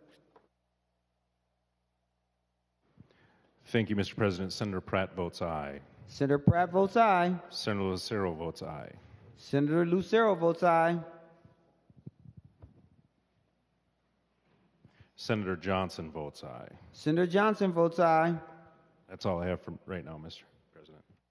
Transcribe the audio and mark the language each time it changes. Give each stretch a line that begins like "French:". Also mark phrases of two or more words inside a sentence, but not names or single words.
English: Thank you, Mr. President. Senator Pratt votes aye. Senator Pratt votes aye. Senator Lucero votes aye. Senator Lucero votes aye. Senator Johnson votes aye. Senator Johnson votes aye. That's all I have for right now, Mr. President.